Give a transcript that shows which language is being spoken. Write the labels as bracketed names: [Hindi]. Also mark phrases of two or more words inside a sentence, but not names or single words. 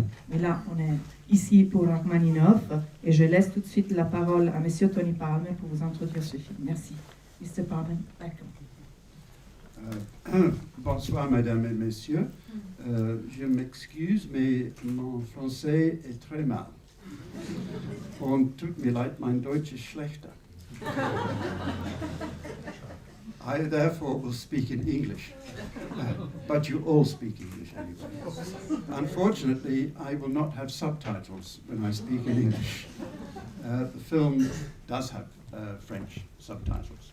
[French] Mais là, on est ici pour Rachmaninoff, et je laisse tout de suite la parole à Monsieur Tony Palmer pour vous introduire ce film. Merci. Mr. Palmer, d'accord. Bonsoir, mesdames et messieurs. Je m'excuse, mais mon français est très mal. [German] Und tut mir leid, mein Deutsch ist schlechter. [English] I therefore will speak in English, but you all speak English anyway. Unfortunately, I will not have subtitles when I speak in English. The film does have French subtitles.